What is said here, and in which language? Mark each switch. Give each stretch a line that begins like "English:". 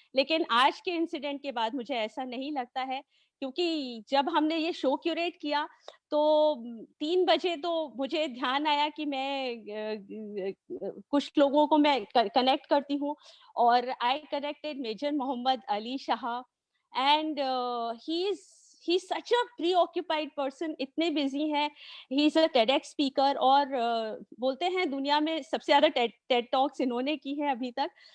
Hindi: लेकिन आज के इंसिडेंट के बाद मुझे ऐसा नहीं लगता है, क्योंकि जब हमने ये शो क्यूरेट किया तो 3 बजे तो मुझे ध्यान आया कि मैं कुछ लोगों को मैं कनेक्ट करती हूँ, और
English: I connected major Mohammad Ali Shah. And he's such a preoccupied person,
Hindi: इतने बिजी हैं।
English: he is a TEDx speaker,
Hindi: और बोलते हैं दुनिया में सबसे ज्यादा टेड टॉक्स इन्होंने की है अभी तक।